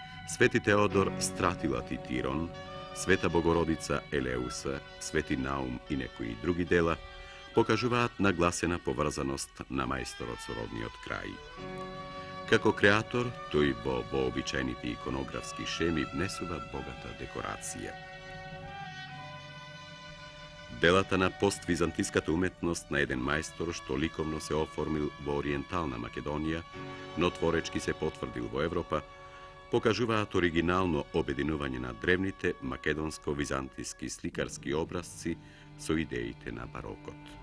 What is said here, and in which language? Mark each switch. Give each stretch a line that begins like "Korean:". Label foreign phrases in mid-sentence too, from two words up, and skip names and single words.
Macedonian: Sveti Teodor Stratilat i Tiron, Sveta Bogorodica Eleusa, Sveti Naum и некои други дела покажуваат нагласена поврзаност на мајсторот-сородниот крај. Како креатор, тој во вообичаените иконографски шеми внесува богата декорација. Делата на поствизантиската уметност на еден мајстор што ликовно се оформил во ориентална Македонија, но творечки се потврдил во Европа, покажуваат оригинално обединување на древните македонско-византиски сликарски образци со идеите на барокот.